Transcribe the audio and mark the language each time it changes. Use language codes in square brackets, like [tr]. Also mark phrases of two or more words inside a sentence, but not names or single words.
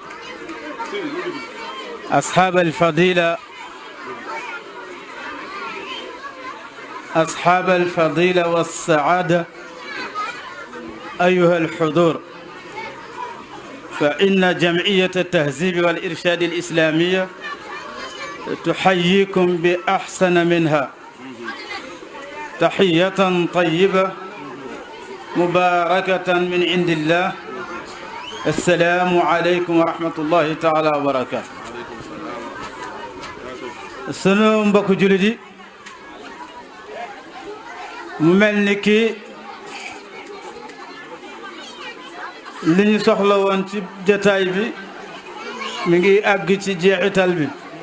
[ar] أصحاب الفضيلة والسعادة أيها الحضور، فإن جمعية التهذيب والإرشاد الإسلامية تحييكم بأحسن منها تحية طيبة مباركة من عند الله. السلام عليكم ورحمة الله تعالى وبركاته. [wo] sunu mbokk jullit yi mu mel ni ki li ñu soxla woon ci jotaay bi mi ngi àgg ci jeexital bi.